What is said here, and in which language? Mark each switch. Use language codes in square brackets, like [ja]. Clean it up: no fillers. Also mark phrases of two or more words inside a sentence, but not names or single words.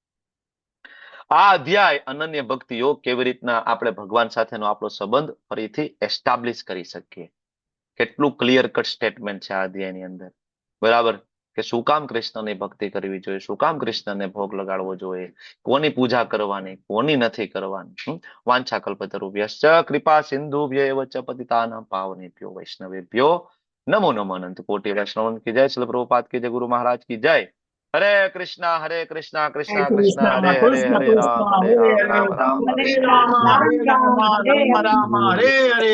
[gu] આ અધ્યાય અનન્ય ભક્તિ યોગ, કેવી રીતના આપણે ભગવાન સાથેનો આપણો સંબંધ ફરીથી એસ્ટાબ્લિશ કરી શકીએ. કેટલું [en] clear cut statement [gu] છે આ અધ્યાયની અંદર. બરાબર, કે શું કામ કૃષ્ણની ભક્તિ કરવી જોઈએ, શું કામ કૃષ્ણને ભોગ લગાડવો જોઈએ, કોની પૂજા કરવાની, કોની નથી કરવાની. [sa] વાંછા કલ્પતરુભ્યશ્ચ કૃપા સિંધુભ્યૈવ ચ પતિતાનાં પાવનેભ્યો વૈષ્ણવેભ્યો નમો નમો અનંત કોટિ. [gu] વૈષ્ણવ કી જય, શ્રીલ પ્રભુપાદ કી જય, ગુરુ મહારાજ કી જય. [sa] હરે કૃષ્ણ કૃષ્ણ હરે કૃષ્ણ કૃષ્ણ હરે હરે કૃષ્ણ હરે કૃષ્ણ રામ હરે રામ રામ રામ હરે હરે રામ હરે. હરે રામ રામ રામ હરે હરે.